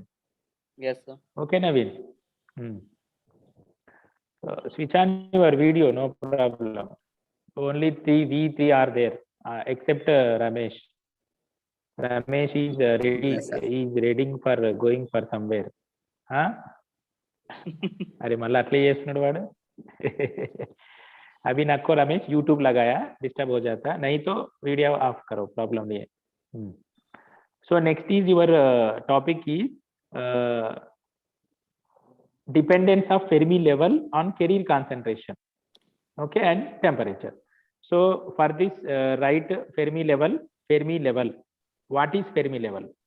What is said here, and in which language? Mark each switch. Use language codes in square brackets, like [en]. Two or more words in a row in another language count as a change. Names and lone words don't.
[en] Yes, sir. Okay, Naveen. Switch on your video, no problem. Only we three are there, except Ramesh. Ramesh is ready. He is ready for going for somewhere. [te] హా? అరే మళ్ళా అట్లే చేస్తున్నాడు వాడు. [hi] अभी नको रमेश, यूट्यूब लगाया, डिस्टर्ब हो जाता, नहीं तो [en] video off [hi] करो, प्रॉब्लम नहीं है. [en] So next is your topic is dependence of Fermi level on carrier concentration, okay, and temperature. So for this write Fermi level. Fermi level. What is Fermi level?